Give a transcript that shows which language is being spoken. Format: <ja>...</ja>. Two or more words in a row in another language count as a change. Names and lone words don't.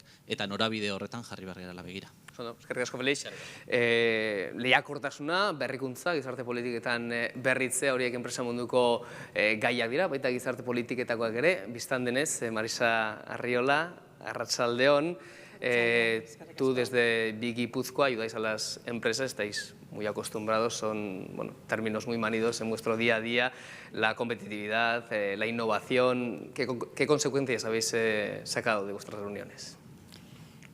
<eu>Eta norabide horretan jarri behar gerala begira. Eskerrik asko, Felix. Lehiakortasuna, berrikuntza, gizarte politiketan berritzea, horiek enpresa munduko gaiak dira, baita gizarte politiketakoak ere, biztan denez, Marisa Arriola, arratsaldeon,</eu> <es>tú desde Big Guipúzcoa ayudáis a las empresas, estáis muy acostumbrados, son términos muy manidos en vuestro día a día, la competitividad, la innovación. ¿Qué consecuencias habéis sacado de vuestras reuniones?</es>